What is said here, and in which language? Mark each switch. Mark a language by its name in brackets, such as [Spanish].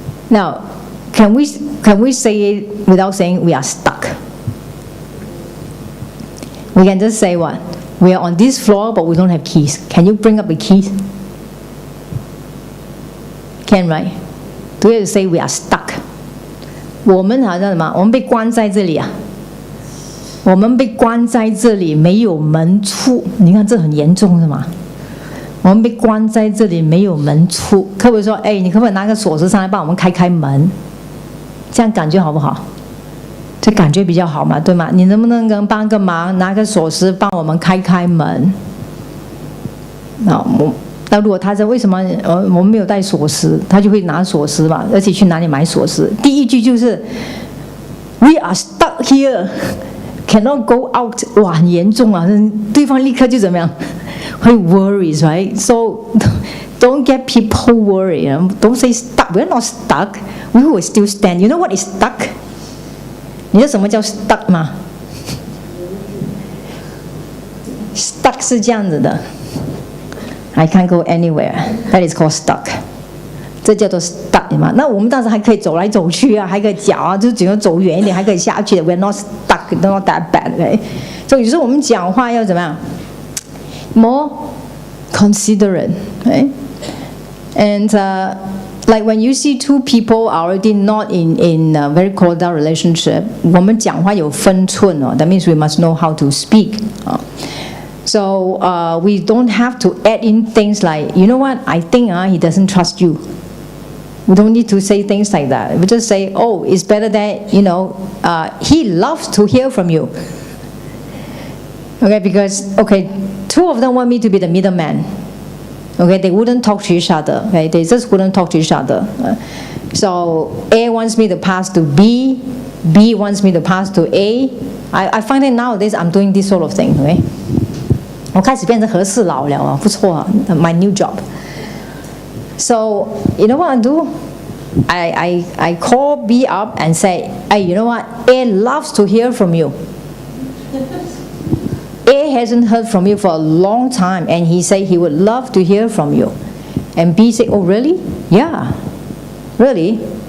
[English] Now, can we say it without saying we are stuck? We can just say what? We are on this floor, but we don't have keys. Can you bring up the keys? Can, right? Do you have to say we are stuck? [Chinese] 我们好像什么？我们被关在这里啊！我们被关在这里，没有门出。你看这很严重是吗？我们被关在这里，没有门出。可不可以说，哎，你可不可以拿个锁匙上来帮我们开门？这样感觉好不好？这感觉比较好嘛，对吗？你能不能帮个忙，拿个锁匙帮我们开门？那如果他说为什么我们没有带锁匙，他就会拿锁匙嘛，而且去哪里买锁匙？第一句就是 [English] We are stuck here, cannot go out。 [Chinese] 哇，很严重啊！对方立刻就怎么样？会 [English] worries, right? So don't get people worried. Don't say stuck. We're not stuck. We will still stand. You know what is stuck? [Chinese] 你知道什么叫 stuck 吗 ？Stuck 是这样子的 ， [English] I can't go anywhere. That is called stuck. [Chinese] 这叫做 stuck 嘛？那我们当时还可以走来走去啊，还可以脚啊，就只能走远一点，还可以下去的。 [English] We're not stuck, not that bad, right? [Chinese] 所以有时候我们讲话要怎么样 ？ [English] More considerate, right? And like when you see two people are already not in a very cordial relationship, [Chinese] 我们讲话有分寸哦。 [English] That means we must know how to speak. So we don't have to add in things like, you know what? I think he doesn't trust you. We don't need to say things like that. We just say, oh, it's better that he loves to hear from you. Okay, because two of them want me to be the middleman. Okay, they wouldn't talk to each other. Okay, they just wouldn't talk to each other. So A wants me to pass to B, B wants me to pass to A. I find that nowadays I'm doing this sort of thing. [Chinese] Okay, 我开始变成和事佬了啊，不错啊 ， [English] my new job. So you know what I do? I call B up and say, hey, you know what? A loves to hear from you. A hasn't heard from you for a long time, and he said he would love to hear from you. And B said, oh, really? Yeah, really?